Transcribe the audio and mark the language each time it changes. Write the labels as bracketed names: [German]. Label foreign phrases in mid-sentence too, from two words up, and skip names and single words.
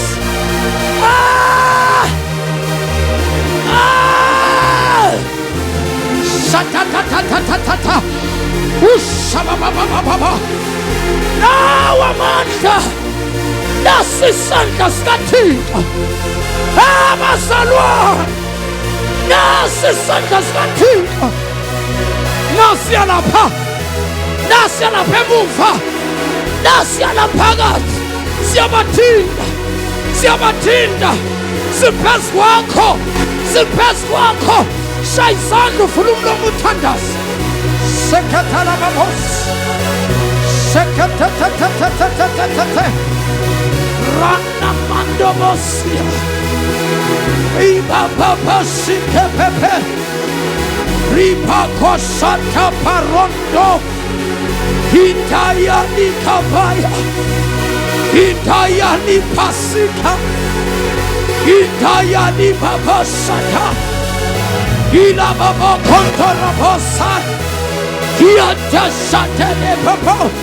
[Xhosa] Satatatatatatata, usabababababa. Now amandla, nasi isandla sikaThixo. Abazalwane, nasi isandla sikaThixo. Nasiya lapha emuva, nasiya laphakathi. Siyabathinda, siphezu kwakho. Shaya isandla uvule umlomo uthandaze. Sekhathala babosi. Rana mandobosia, Ibaba Sikepepe, Ripa Kosata Parondo, Hitaya Nikabaya, Hitaya Nipasika, Hitaya Nipapasata, Hilababa Kontarabosa, Hiata Satane Papa.